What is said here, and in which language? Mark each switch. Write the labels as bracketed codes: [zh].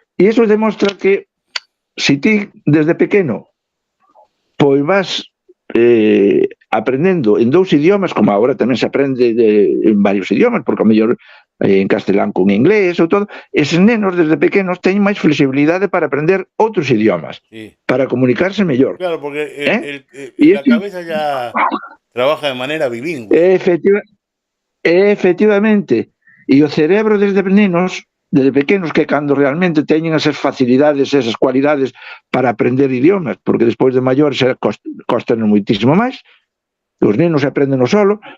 [gl] E iso demostra que se ti desde pequeno pois vas aprendendo en dous idiomas, como agora tamén se aprende en varios idiomas, porque ao mellor en castelán con inglés ou todo, eses nenos desde pequenos teñen máis flexibilidade para aprender outros idiomas, sí, para comunicarse mellor. [es] Claro, porque la cabeza ya trabaja de manera bilingüe. [gl] Efectivamente. E o cerebro desde nenos, desde pequenos, que cando realmente teñen esas facilidades, esas cualidades para aprender idiomas, porque despois de maiores costan moitísimo máis, os nenos aprenden solo,